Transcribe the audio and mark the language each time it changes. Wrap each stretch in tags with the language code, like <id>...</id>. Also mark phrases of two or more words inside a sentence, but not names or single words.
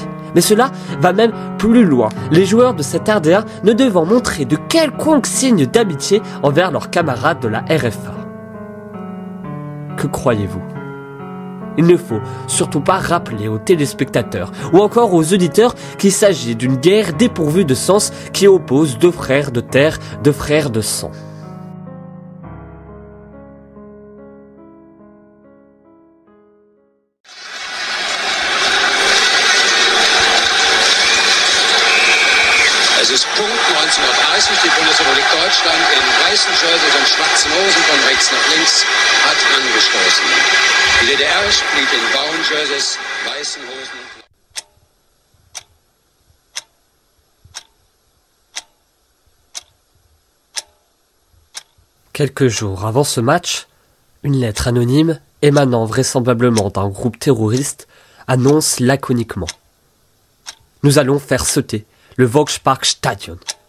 <fr>Mais cela va même plus loin, les joueurs de cette RDA ne devant montrer de quelconques signes d'amitié envers leurs camarades de la RFA. Que croyez-vous ? Il ne faut surtout pas rappeler aux téléspectateurs ou encore aux auditeurs qu'il s'agit d'une guerre dépourvue de sens qui oppose 2 frères de terre, 2 frères de sang.</fr> <de>Es ist Punkt 19:30, die Bundesrepublik Deutschland in weißen Jerseys und schwarzen Hosen von rechts nach links hat angestoßen. Die DDR spielt in blauen Jerseys, weißen Hosen und</de> <fr>Quelques jours avant ce match, une lettre anonyme, émanant vraisemblablement d'un groupe terroriste, annonce laconiquement « Nous allons faire sauter le Volksparkstadion ».</fr>